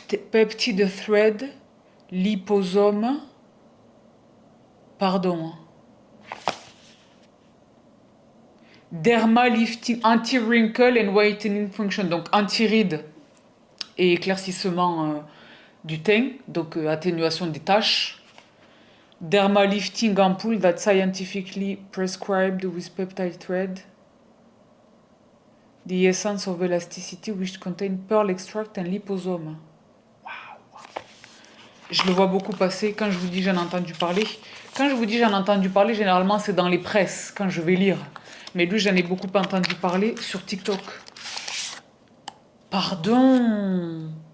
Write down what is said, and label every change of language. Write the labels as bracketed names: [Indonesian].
[English] Peptide Thread Liposome. Pardon. Derma Lifting Anti-Wrinkle and Whitening Function. [French] Donc anti-rides et éclaircissement du teint. Donc atténuation des taches. [English] Derma Lifting Ampoule that scientifically prescribed with peptide thread. The essence of elasticity which contain pearl extract and liposome. [French] Je le vois beaucoup passer. Quand je vous dis j'en ai entendu parler, quand je vous dis j'en ai entendu parler, généralement c'est dans les presses, quand je vais lire. Mais lui, j'en ai beaucoup entendu parler sur TikTok. Pardon.